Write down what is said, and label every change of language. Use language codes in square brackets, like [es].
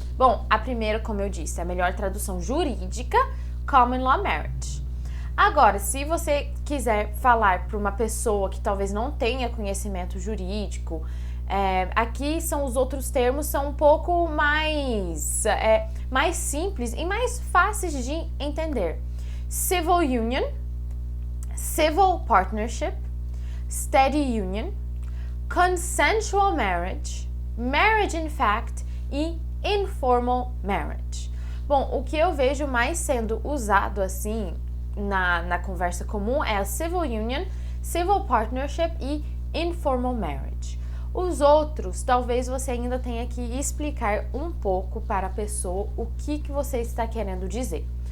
[pt] Bom, a primeira, como eu disse, a melhor tradução jurídica, common law marriage. Agora, se você quiser falar para uma pessoa que talvez não tenha conhecimento jurídico, aqui são os outros termos, são um pouco mais simples e mais fáceis de entender. [en] Civil union, civil partnership, steady union, consensual marriage, marriage in fact e informal marriage. [pt] Bom, o que eu vejo mais sendo usado assim na conversa comum é a civil union, civil partnership e informal marriage. Os outros, talvez você ainda tenha que explicar um pouco para a pessoa o que você está querendo dizer.